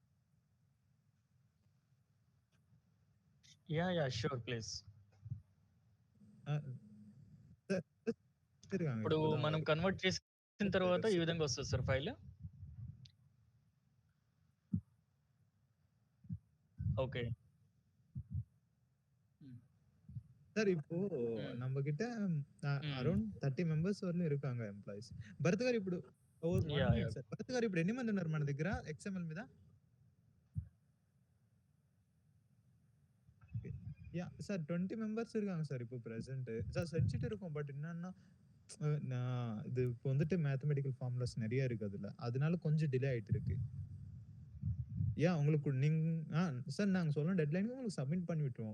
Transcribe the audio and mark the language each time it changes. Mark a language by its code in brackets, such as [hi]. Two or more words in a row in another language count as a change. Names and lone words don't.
[en] sure please. [te] ఆహ్, సార్ ఇప్పుడు మనం కన్వర్ట్ చేసిన తర్వాత ఈ విధంగా వస్తది సార్ ఫైల్. ఓకే. హ్మ్. [ta] சார் இப்போ హ్మ్. நம்மகிட்ட హ్మ్. [en] around 30 members [te] వరకు இருக்காங்க ఎంప్లాయీస్. భరత్ గారు ఇప్పుడు వన్ యాహ్! [en] minute sir. [te] భరత్ గారు ఇప్పుడు ఎన్ని మంది ఉన్నారు మన దగ్గర ఎక్స్ఎంఎల్ మీద? [ta] சார் 20 மெம்பர்ஸ் இருக்காங்க சார் இப்போ பிரசன்ட். சார் செஞ்சுட்டு இருக்கோம். பட் என்னன்னா நான் இது இப்போ வந்துட்டு [en] mathematical formulas [ta] நெறைய இருக்கு அதுல. அதனால கொஞ்சம் டிலே ஆயிட்டு இருக்கு. உங்களுக்கு நீங்க சார் நாங்க சொன்ன டெட்லைனுக்கு உங்களுக்கு சப்மிட் பண்ணி விட்டுருவோம்.